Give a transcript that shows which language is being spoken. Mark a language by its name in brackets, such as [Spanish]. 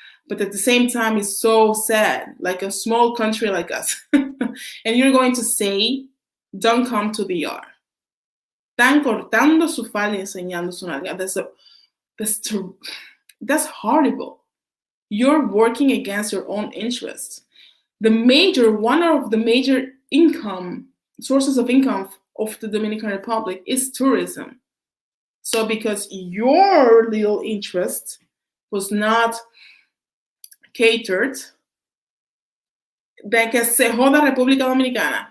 [English] But at the same time, it's so sad, like a small country like us. And you're going to say, don't come to the DR. [Spanish] Están cortando su falda y enseñando su nalga. [English] That's horrible. You're working against your own interests. One of the major sources of income of the Dominican Republic is tourism. So because your little interest was not catered, [Spanish] de que se joda República Dominicana.